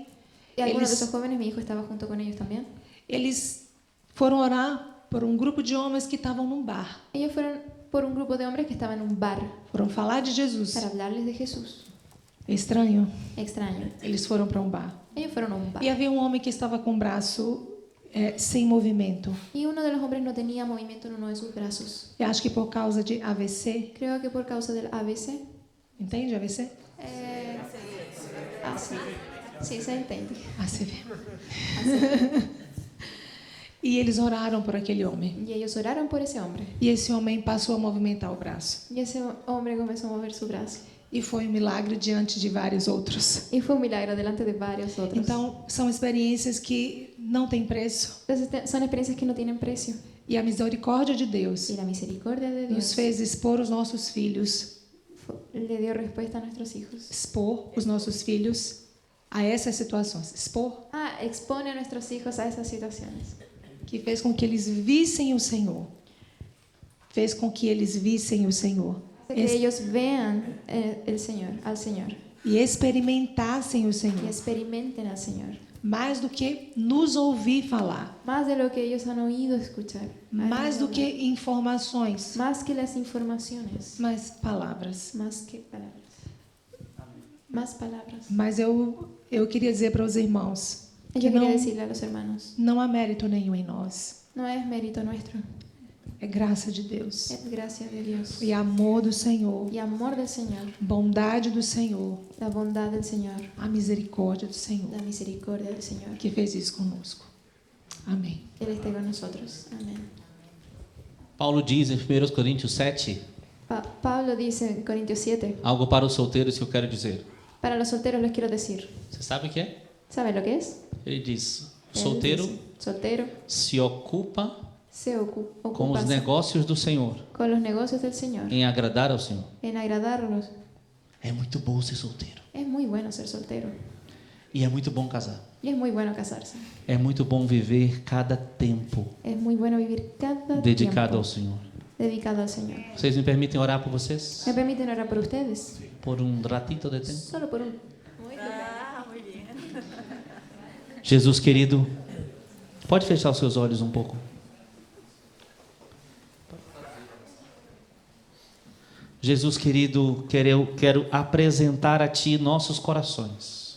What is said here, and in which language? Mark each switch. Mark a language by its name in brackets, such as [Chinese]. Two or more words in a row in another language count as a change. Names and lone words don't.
[Spanish] Y algunos de [Portuguese] Eles- [Spanish] esos jóvenes, mi hijo estaba junto con ellos también. [Portuguese] eles foram orar por um grupo de homens que estavam num bar. [Spanish] Ellos fueron por un grupo de hombres que estaban en un bar [Portuguese] Foram falar de Jesus. [Spanish] para hablarles de Jesús. [Portuguese] Estranho. [Spanish] Extraño. [Portuguese] Eles foram para um bar. [Spanish] Ellos fueron a un bar. [Portuguese] E havia um homem que estava com o braço sem movimento. [Spanish] Y uno de los hombres no tenía movimiento en uno de sus brazos. [Portuguese] Eu acho que por causa de AVC. [Spanish] Creo que por causa del ABC. [Portuguese] Entende AVC? [Spanish] Sí. Sí, se entiende. ACV. [Portuguese] E eles oraram por aquele homem. [Spanish] Y ellos oraron por ese hombre. [Portuguese] E esse homem passou a movimentar o braço. [Spanish] Y ese hombre comenzó a mover su brazo. [Portuguese] E foi um milagre diante de vários outros. [Spanish] Y fue un milagro delante de varios otros. [Portuguese] Então, são experiências que não têm preço. [Spanish] Entonces, son experiencias que no tienen precio. [Portuguese] E a misericórdia de Deus [Spanish] Y la misericordia de [Portuguese] nos [Spanish] Dios [Portuguese] fez expor os nossos filhos, [Spanish] le dio respuesta a nuestros hijos. [Portuguese] expor os nossos filhos a essas situações. Expor, [Spanish] Expone a nuestros hijos a esas situaciones. [Portuguese] que fez com que eles vissem o Senhor. Fez com que eles vissem o Senhor. [Spanish] Que ellos vean al Señor [Portuguese] E experimentassem o [Spanish] y [Portuguese] Senhor. [Spanish] experimenten al Señor. [Portuguese] Mais do que nos ouvir falar. [Spanish] Más de lo que ellos han oído escuchar. [Portuguese] Mais do que informações. [Spanish] Más que las informaciones. [Portuguese] Mais palavras. [Spanish] Más que palabras. Más palabras. [Portuguese] Mas eu queria dizer para os irmãos [Spanish] Yo que quería decirle a los hermanos, [Portuguese] não há mérito nenhum em nós. [Spanish] no es mérito nuestro, [Portuguese] É graça de Deus. [Spanish] es gracia de Dios. [Portuguese] E amor do Senhor. [Spanish] Y amor del Señor, [Portuguese] Bondade do Senhor. [Spanish] la bondad del Señor, [Portuguese] A misericórdia do Senhor. [Spanish] la misericordia del Señor. [Portuguese] Que fez isso conosco. Amém. [Spanish] Él esté con nosotros. Amén. [Portuguese] Paulo diz em 1 Coríntios 7 [Spanish] Pablo dice en Corintios 7, [Portuguese] algo para os solteiros que eu quero dizer. [Spanish] para los solteros les quiero decir, [Portuguese] Você sabe o que é? [Spanish] ¿saben lo que es? [Portuguese] Ele diz: o [Spanish] Él [Portuguese] solteiro [Spanish] dice, soltero [Portuguese] se ocupa [Spanish] se [Portuguese] com [Spanish] ocupa [Portuguese] os negócios do Senhor, [Spanish] con los negocios del Señor, [Portuguese] em agradar ao Senhor. [Spanish] en agradarlos. [Portuguese] É muito bom ser solteiro. [Spanish] Es muy bueno ser soltero [Portuguese] E é muito bom casar. [Spanish] y es muy bueno casarse. [Portuguese] É muito bom viver cada tempo [Spanish] Es muy bueno vivir cada [Portuguese] dedicado [Spanish] tiempo [Portuguese] ao Senhor. [Spanish] dedicado al Señor. [Portuguese] Vocês me permitem orar por vocês? [Spanish] ¿Me permiten orar por ustedes? [Portuguese] Por um ratito de tempo? [Spanish] Solo por un... [Portuguese] Jesus querido, pode fechar os seus olhos um pouco? Jesus querido, quero apresentar a Ti nossos corações.